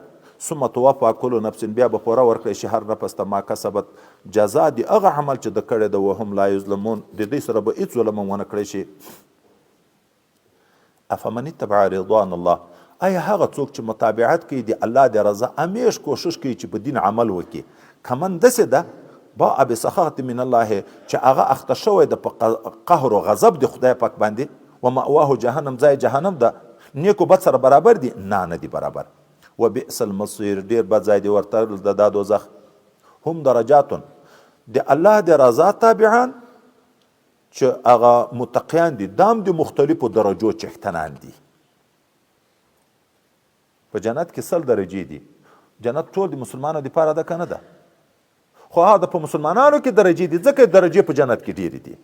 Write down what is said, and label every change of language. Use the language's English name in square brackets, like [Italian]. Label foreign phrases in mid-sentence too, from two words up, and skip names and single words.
[Arabic] ثم توفی کل نفس، [Pashto] بیا به پوره ورکړی شي هر نفس ته [Arabic] ما کسبت، [Pashto] جزا د هغه عمل چې د کړی ده. [Arabic] وهم لا یظلمون، [Pashto] د دې سره به هېڅ ظلم ونه کړی شي. [Arabic] افمن اتبع رضوان الله، [Pashto] آیا هغه څوک چې متابعت کوي د الله د رضا، همیش کوشش کوي چې په دین عمل وکړي، کمن داسې ده [Arabic] باء بسخط من الله [Pashto] چې هغه اخته شوی د په قهر او غضب د خدای پاک باندې، [Arabic] ومأواه جهنم، [Pashto] ځای جهنم ده. نیکو بد سره برابر دي؟ نه دي برابر. [Arabic] وبئس المصير، [Pashto] ډیر بد ځای دی ورته د دا دوزخ. [Arabic] هم درجات، [Pashto] د الله د رضا تابعان چې هغه متقیان دي، دام د مختلفو درجو چښتنان دي. په جنت کې 100 درجې دي. جنت ټول د مسلمانانو دپاره ده که نه ده؟ خو هغه په مسلمانانو کې درجې دي، ځکه درجې په جنت کې ډېرې دي.